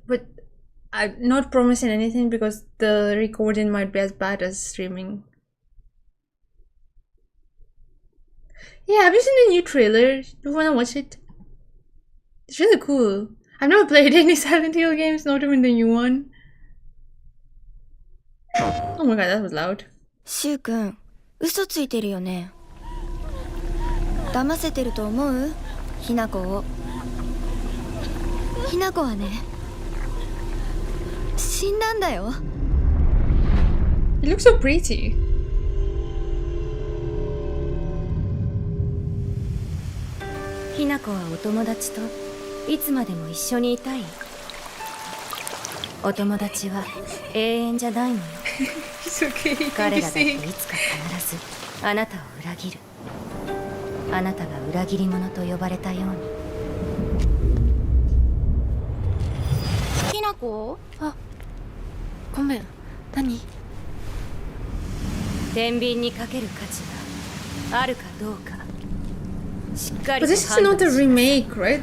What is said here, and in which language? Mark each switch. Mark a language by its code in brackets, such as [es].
[en] But I'm not promising anything because the recording might be as bad as streaming. Yeah, have you seen the new trailer? Do you wanna watch it? It's really cool. I've never played any Silent Hill games, not even the new one. Oh my god, that was loud. [ja] シュウ君、嘘ついてるよね。騙せてると思う？ひなこを。ひなこはね、死んだんだよ。 [en] It looks so pretty. [ja] ひなこはお友達といつまでも一緒にいたい。お友達は永遠じゃないのよ。彼らだっていつか必ずあなたを裏切る。あなたが裏切り者と呼ばれたように。ひなこ？あ、ごめん。何？天秤にかける価値があるかどうか。 [en] But this is not a remake, right?